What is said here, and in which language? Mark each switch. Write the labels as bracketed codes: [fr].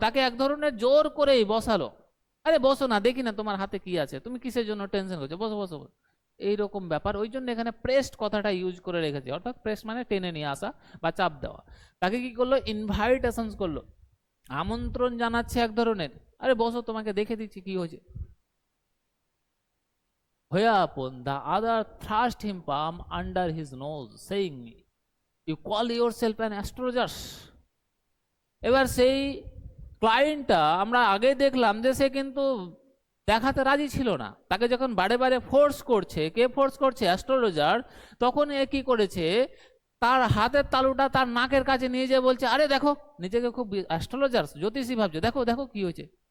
[bn] তাকে এক ধরনের জোর করেই বসালো। আরে বসো না, দেখি না তোমার হাতে কি আছে, তুমি কিসের জন্য টেনশন করছো, বসো বসো বসো। এইরকম ব্যাপার, ওই জন্য এখানে প্রেসড কথাটা ইউজ করে রেখেছে, অর্থাৎ প্রেস মানে টেনে নিয়ে আসা বা চাপ দেওয়া। তাকে কি করলো? ইনভাইটেশনস করলো, আমন্ত্রণ জানাচ্ছে এক ধরনের, আরে বসো তোমাকে দেখে দিচ্ছি কি হয়েছে। [en] Whereupon the other thrust him palm under his nose, saying, "You call yourself an astrologer?" [bn] এবার সেই ক্লায়েন্টটা আমরা আগে দেখলাম যে সে কিন্তু দেখাতে রাজি ছিল না, তাকে যখন বারে বারে ফোর্স করছে, কে ফোর্স করছে? অ্যাস্ট্রোলজার। তখন এ কি করেছে? তার হাতের তালুটা তার নাকের কাছে নিয়ে যেয়ে বলছে, আরে দেখো, নিজেকে খুব অ্যাস্ট্রোলজার জ্যোতিষী ভাবছে, দেখো দেখো কি হয়েছে।